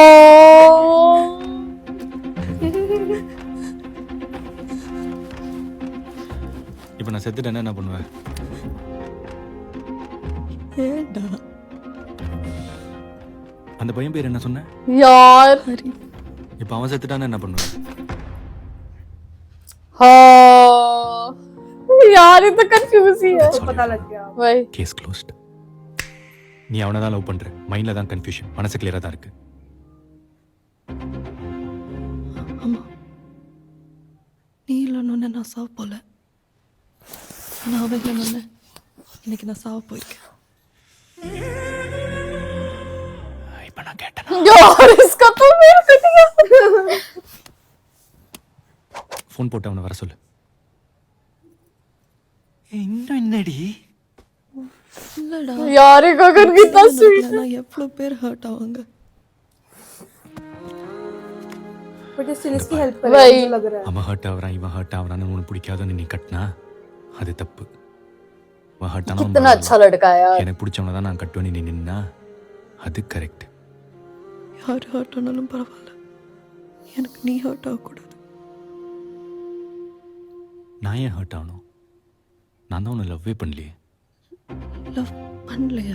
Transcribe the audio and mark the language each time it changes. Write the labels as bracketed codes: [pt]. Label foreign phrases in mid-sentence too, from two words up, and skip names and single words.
[ta] இப்போ நான் செத்துட்டேன்னா என்ன பண்ணுவேன்? ஏடா அந்த பையன் பேர் என்ன சொன்ன? [hi] यार [ta] ஹரி இப்போ அவன் செத்துட்டான்னா என்ன பண்ணுவேன்? [hi] हाँ यार, ये तो कंफ्यूज ही है। पता लग गया वही [en] case closed. [ta] நீ அவனை தான் லவ் பண்ற. மைண்ட்ல தான் கன்ஃபியூஷன், மனசு கிளியரா தான் இருக்கு. ஆமா, நீ இல்லைன்னு நான் சாவ போல. நான் அவன் இல்லைன்னு இன்னைக்கு நான் சாவ போயிருக்கேன். இப்போ நான் கேட்டேன். [hi] यार इसका तो मेरे से नहीं। [ta] ஃபோன் போட்டு அவனை வர சொல்லு. இன்னும் என்னடி? இல்லடா [hi] यार ये गगन कितना स्वीट है। [ta] நான் எவ்வளவு பேர் ஹர்ட் ஆவாங்க. [hi] बट ये सीरियसली हेल्प कर वही। मुझे लग रहा है। [ta] அவன் ஹர்ட் ஆகுறான், இவன் ஹர்ட் ஆகுறான்னு உனக்கு பிடிக்காதுன்னு நீ கட்டினா அது தப்பு. அவன் ஹர்ட் [hi] कितना अच्छा लड़का है यार। [ta] எனக்கு பிடிச்சவனை தான் நான் கட்டுவேன்னு நீ நின்னா அது கரெக்ட். யார் ஹர்ட் ஆனாலும் பரவாயில்ல, எனக்கு நீ ஹர்ட் ஆகக்கூடாது. நான் ஏன் ஹர்ட் ஆகணும்? நான் தான் உன்னை லவ்வே பண்ணலையே. லவ் பண்ணலையா?